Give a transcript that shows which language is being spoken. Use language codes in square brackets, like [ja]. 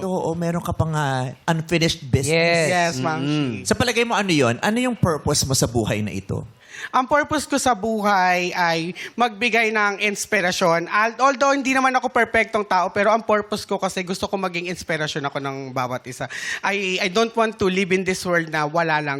[tl] Oo, meron ka pang [en] unfinished business. Yes. Yes, ma'am. [tl] Sa palagay mo, ano yon? Ano yung purpose mo sa buhay na ito? Ang purpose ko sa buhay ay magbigay ng inspirasyon. Although hindi naman ako perfectong tao, pero ang purpose ko kasi gusto ko maging inspirasyon ako ng bawat isa. [en] I don't want to live in this world [tl] na wala lang.